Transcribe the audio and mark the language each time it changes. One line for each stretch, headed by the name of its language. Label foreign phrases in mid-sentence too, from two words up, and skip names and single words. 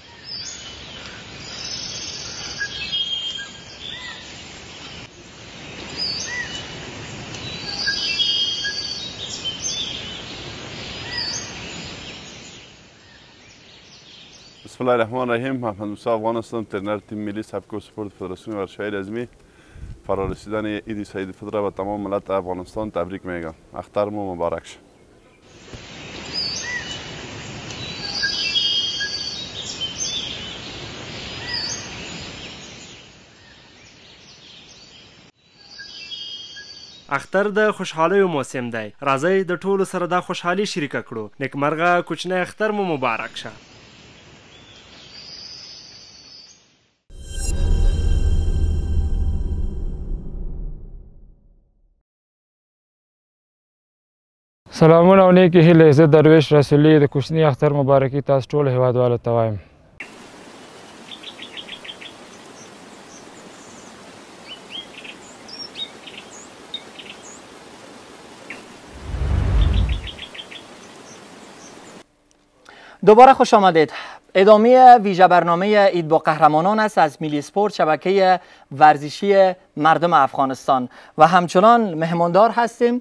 Arabic: بسم الله الرحمن الرحیم.
Persian: محمد موسی افغان هستم، ترنر تیم ملی سبک و سپورت فدراسیون ورزش‌های رزمی. فرارسیدن عید سعید فطر و تمام ملت افغانستان تبریک میگم.
Pashto: اخترم مبارک شه. اختر د خوشحالیو موسم دی. راځئ د ټولو سره دا خوشحالي شریکه کړو. نیکمرغه کوچنی اختر مو مبارک شه. سلامونه او نیکې هیلې. زه درویش رسولي د کوچني اختر مبارکي تاسو ټولو هیوادوالو ته وایم.
Persian: دوباره خوش آمدید. ادامه ویژه برنامه عید با قهرمانان است از میلی سپورت، شبکه ورزشی مردم افغانستان و همچنان مهماندار هستیم.